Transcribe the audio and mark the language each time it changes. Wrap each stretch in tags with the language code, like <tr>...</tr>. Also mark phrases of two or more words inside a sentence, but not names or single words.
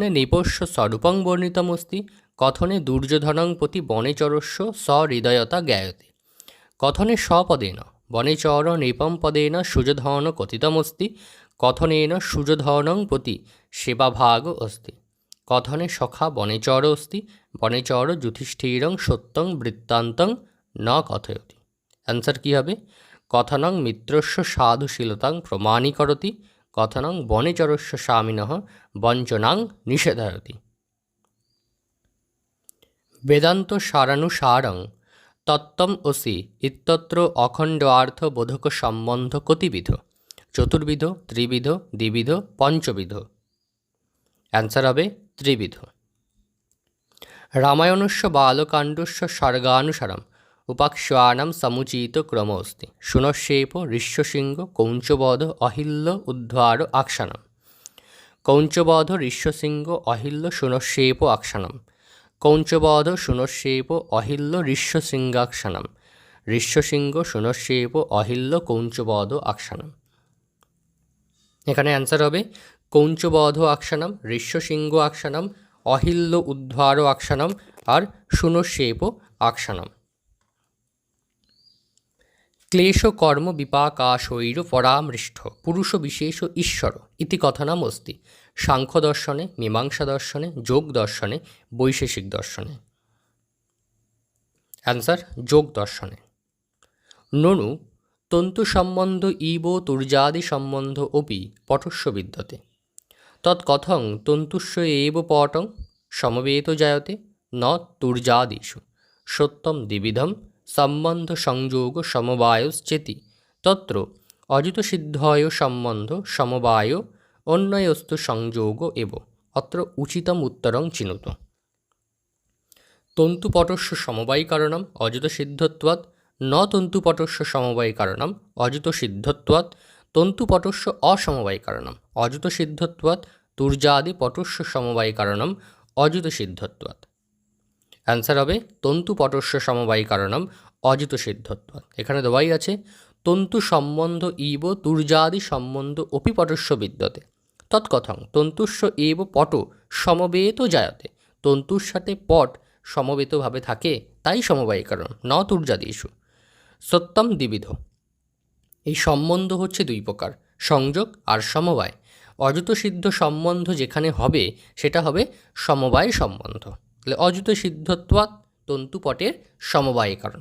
<sa>নৃপস্য স্বরূপং বর্ণিতমস্তি কথনে দুর্যোধনং প্রতি বনেচরস্য সহৃদয়তা জ্ঞায়তে কথনে স্বপদেন বনেচর নৃপম পদেন সুযোধন কথিতমস্তি কথনেন সুযোধনং প্রতি সেবাভাগ অস্তি কথনে সখা বনেচর অস্তি বনেচর যুধিষ্ঠিরং সত্যং বৃত্তান্তং ন কথয়তি।</sa> <bn>অ্যান্সার কী হবে?</bn> <sa>কথনং মিত্রস্য সাধুশীলতাং প্রমাণীকরতি কথনং বনেচরস্য স্বামিনঃ বঞ্চনাং নিষেধয়তি। বেদান্ত সারানুসারং তত্ত্বম অসি ইত্যত্র অখণ্ডার্থ বোধক সম্বন্ধ কতিবিধ চতুর্বিধ ত্রিবিধ দ্বিবিধ পঞ্চবিধ।</sa> <bn>অ্যান্সার হবে ত্রিবিধ।</bn> <sa>রামায়ণস্য বালকাণ্ডস্য স্বর্গানুসারম উপাখ্যানাম সমুচিত ক্রম অস্তি শুনশ্যেপ ঋষ্যশৃঙ্গ কৌঞ্চবধ অহিল্য উদ্ধার আখ্যানম। কৌঞ্চবধ ঋষ্যশৃঙ্গ অহিল্য শুনশ্যেপ আখ্যানম কৌঞ্চবধ শুনশ্যেপ অহিল্য ঋষ্যশৃঙ্গাখ্যানম ঋষ্যশৃঙ্গ শুনস্যেব অহিল্য কৌঞ্চবধ আখ্যানম।</sa> <bn>এখানে অ্যান্সার হবে</bn> <sa>কৌঞ্চবধ আখ্যানম, ঋষ্যশৃঙ্গ আখ্যানম, অহিল্য উদ্ধার আখ্যানম</sa> <bn>আর</bn> <sa>শুনস্যেব আখ্যানম। ক্লেশ কর্ম বিপাকাশৈর পরামৃষ্ট পুরুষ বিশেষ ঈশ্বর ইতি কথনম অস্তি সাংখ্য দর্শনে, মীমাংসা দর্শনে, যোগ দর্শনে, বৈশেষিক দর্শনে। অ্যান্সার যোগ দর্শনে। ননু তন্তু সম্বন্ধ ইব তুর্যাদি সম্বন্ধ অপি পটস্য বিদ্যতে তৎকথং তন্তুস্য এব পটং সমবেত জায়তে ন তুর্যাদিষু সত্যম দ্বিবিধম সম্বন্ধ সংযোগ সমবায়শ্চেতি তত্র অযুতসিদ্ধয় সম্বন্ধ সমবায় অন্যয়স্তু সংযোগ এব অত্র উচিতম উত্তরং চিনুত। তন্তুপটস্য সমবায়ী কারণম অযুতসিদ্ধত্বাৎ ন তন্তুপটস্য সমবায়ী কারণম অযুতসিদ্ধত্বাৎ তন্তুপটস্য অসমবায়ী কারণম অযুতসিদ্ধত্বাৎ তুর্যাদি পটস্য সমবায়ী কারণম অযুতসিদ্ধত্বাৎ।</sa> <bn>অ্যান্সার হবে</bn> <sa>তন্তুপটস্য সমবায়ী কারণম অযুতসিদ্ধত্বাৎ।</sa> <bn>এখানে দেওয়াই আছে</bn> <sa>তন্তু সম্বন্ধ ইব তুর্যাদি সম্বন্ধ অপি পটস্য বিদ্যতে তৎকথং তন্তুস্য এব পট সমবেত জায়তে</sa> <bn>তন্তুর সাথে পট সমবেতভাবে থাকে তাই সমবায়ী কারণ</bn> <sa>ন তুর্যাদিষু সত্যম দ্বিবিধ।</sa> <bn>এই সম্বন্ধ হচ্ছে দুই প্রকার, সংযোগ আর সমবায়। অযুতসিদ্ধ সম্বন্ধ যেখানে হবে সেটা হবে সমবায় সম্বন্ধ, তাহলে অযুতসিদ্ধত্বাৎ তন্তুপটের সমবায় কারণ।</bn>